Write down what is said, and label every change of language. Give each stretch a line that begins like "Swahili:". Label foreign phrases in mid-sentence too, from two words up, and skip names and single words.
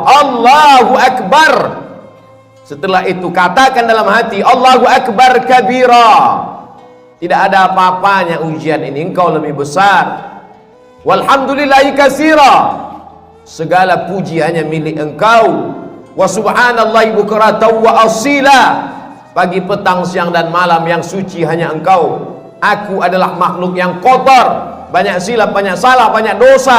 Arabic: الله أكبر.
Indonesian: Setelah itu katakan dalam hati,
Arabic: الله أكبر كبيرا.
Indonesian: Tidak ada apa-apanya ujian ini, engkau lebih besar.
Arabic: والحمد لله كثيرا,
Indonesian: segala puji hanya milik engkau.
Arabic: وسبحان الله بكرة وأصيلا,
Indonesian: pagi, petang, siang dan malam yang suci hanya engkau. Aku adalah makhluk yang kotor, banyak silap, banyak salah, banyak dosa.